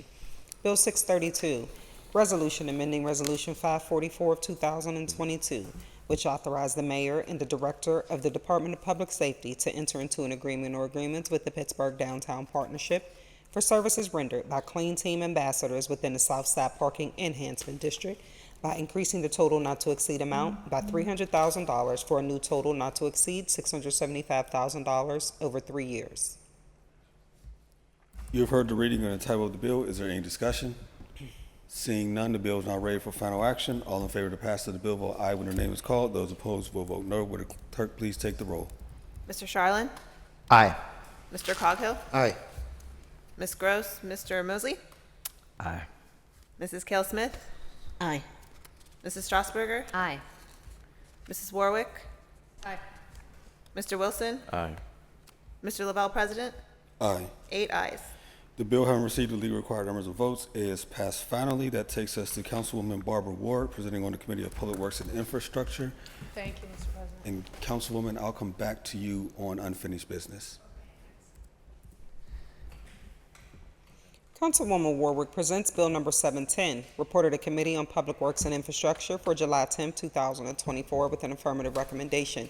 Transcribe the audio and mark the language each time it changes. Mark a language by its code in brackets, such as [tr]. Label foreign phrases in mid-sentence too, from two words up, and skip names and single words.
[en] Bill 632, Resolution amending Resolution 544 of 2022, which authorized the mayor and the director of the Department of Public Safety to enter into an agreement or agreements with the Pittsburgh Downtown Partnership for services rendered by Clean Team ambassadors within the Southside Parking Enhancement District by increasing the total not to exceed amount by $300,000 for a new total not to exceed $675,000 over 3 years. You have heard the reading and the title of the bill. Is there any discussion? Seeing none, the bill is now ready for final action. All in favor of the passage of the bill, vote aye when their name is called. Those opposed will vote no. Will the clerk please take the roll? Mr. Charlin? Aye. Mr. Coghill? Aye. Ms. Gross? Mr. Mosley? Aye. Mrs. Kell Smith? Aye. Mrs. Strasburger? Aye. Mrs. Warwick? Aye. Mr. Wilson? Aye. Mr. Lavelle, President? Aye. 8 ayes. The bill having received the legally required numbers of votes is passed finally. That takes us to Councilwoman Barbara Ward presenting on the Committee of Public Works and Infrastructure. Thank you, Mr. President. And Councilwoman, I'll come back to you on unfinished business. Councilwoman Warwick presents Bill Number 710, reported to Committee on Public Works and Infrastructure for July 10, 2024, with an affirmative recommendation.